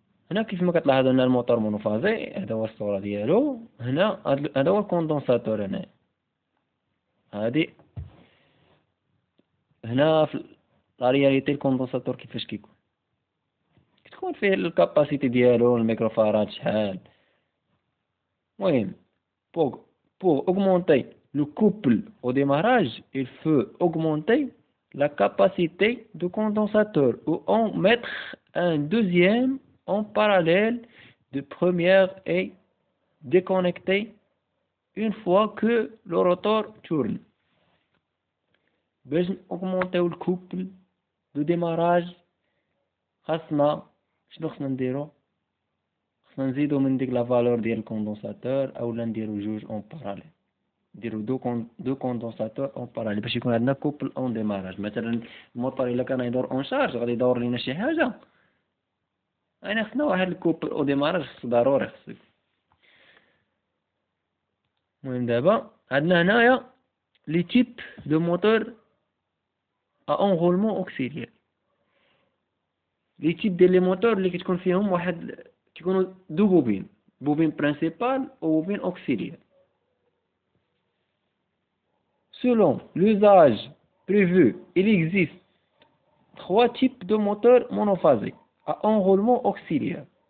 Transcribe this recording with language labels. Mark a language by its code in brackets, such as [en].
[ar] هنا كيف ما كتلاحظوا ان الموتور مونوفازي، هذا هو الصوره ديالو. هنا هذا هو الكوندونساتور. هنا هادي هنا في لا رياليتي الكوندونساتور كيفاش كتكون فيه الكاباسيتي ديالو الميكروفاراد شحال. [fr] المهم pour augmenter le couple au démarrage, il faut augmenter la capacité du condensateur ou en mettre un deuxième en parallèle de première et déconnecter une fois que le rotor tourne. [ar] باش [fr] augmenter le couple de démarrage [ar] خاصنا نديرو؟ خاصنا نزيدو من ديك لا فالور ديال الكوندونساتور اولا نديرو جوج اون باراليل، نديرو دو كوندونساتور اون باراليل باش يكون عندنا كوبل اون ديماراج. مثلا الموتور الا كان يدور اون شارج غادي يدور لينا شي حاجه، انا خصنا واحد الكوبل او ديماراج خصو ضروري خصو. المهم دابا عندنا هنايا لي تيب دو موتور ا انغولمون اوكسيليير. لي تيب ديال لي موتور اللي كتكون فيهم واحد كيكونوا دو بوبين برينسيبال و بوبين اوكسيليير. [fr] Selon l'usage prévu, il existe 3 types de moteurs monophasés à enroulement auxiliaire.